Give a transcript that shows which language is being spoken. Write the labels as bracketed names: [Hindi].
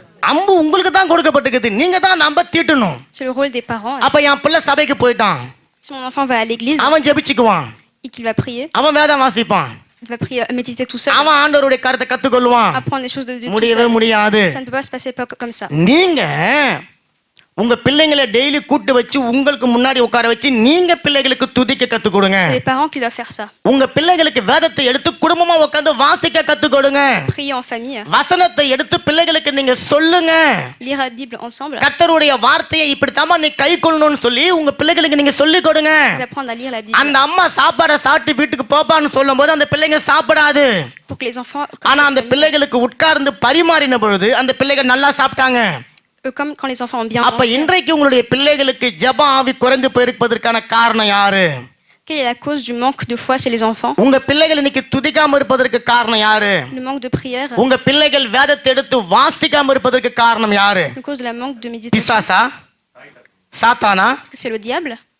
[Tamil] அம்பு உங்களுக்கு தான் கொடுக்கப்பட்டிருக்குது, நீங்க தான் நம்ப தீட்டணும். [French] C'est le rôle des parents. [Tamil] அப்ப என் பிள்ளை சபைக்கு போயிட்டான், [French] Si mon enfant va à l'église [Tamil] அவன் ஜெபிச்சுக்குவான், [French] et qu'il va prier, [Tamil] அவன் வேதம் வாசிப்பான், [French] il va prier, méditer tout seul, [Tamil] அவன் ஆண்டவருடைய கருத்தை கத்துக்கொள்வான். [French] apprendre les choses de Dieu tout [Tamil] முடியவே [French] seul. [Tamil] முடியாது. [French] Ça ne peut pas se passer pas comme ça. [Tamil] நீங்க உங்க பிள்ளைங்களை டெய்லி கூட்டு வச்சு உங்களுக்கு முன்னாடி உட்கார வச்சு நீங்க பிள்ளைகளுக்கு துதிக்க கத்து கொடுங்க. [French] C'est les parents qui doivent faire ça. [Tamil] உங்க பிள்ளைகளுக்கு வேதத்தை எடுத்து குடும்பமா உட்கார்ந்து வாசிக்க கத்து கொடுங்க. [French] Prier en famille, [Tamil] வசனத்தை எடுத்து பிள்ளைகளுக்கு நீங்க சொல்லுங்க. [French] lire la Bible ensemble, [Tamil] கர்த்தருடைய வார்த்தையை இப்படித்தாமா நீ கை கொள்ளணும்னு சொல்லி உங்க பிள்ளைகளுக்கு நீங்க சொல்லி கொடுங்க. [French] apprendre à lire la Bible [Tamil] அந்த அம்மா சாப்பாடை சாப்பிட்டு வீட்டுக்கு போப்பான்னு சொல்லும் போது அந்த பிள்ளைங்க சாப்பிடாது. [French] pour que les enfants, [Tamil] ஆனா அந்த பிள்ளைகளுக்கு உட்கார்ந்து பரிமாறின பொழுது அந்த பிள்ளைகள் நல்லா சாப்பிட்டாங்க. [French] comme quand les enfants ont bien [Tamil] அப்ப [French] mangé. [Tamil] இன்றைக்கு உங்களுடைய பிள்ளைகளுக்கு ஜெப ஆவி குறைந்து போயிருப்பதற்கான காரணம் யாரு? [French] Quelle est la cause du manque de foi chez les enfants? [Tamil] உங்க பிள்ளைகள் இன்னைக்கு துதிக்காம இருப்பதற்கு காரணம் யாரு? [French] Le manque de prière. [Tamil] உங்க பிள்ளைகள் வேதத்தை எடுத்து வாசிக்காம இருப்பதற்கு காரணம் யாரு? [French] La cause de la manque de méditation. [Tamil] பிசாசா? சாத்தானா? [French] Est-ce que c'est le diable?